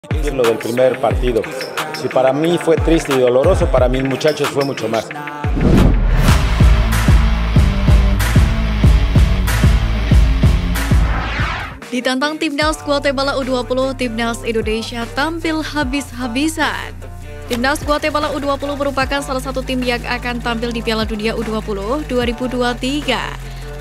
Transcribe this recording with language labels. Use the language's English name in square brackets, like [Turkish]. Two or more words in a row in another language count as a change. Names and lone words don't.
[Spanish] Lo del primer partido. Si para mí fue triste y doloroso, para mis muchachos fue mucho más. [Indonesian] Ditantang Timnas Guatemala U20, Timnas Indonesia tampil habis-habisan. Timnas Guatemala U20 merupakan salah satu tim yang akan tampil di Piala Dunia U20 2023.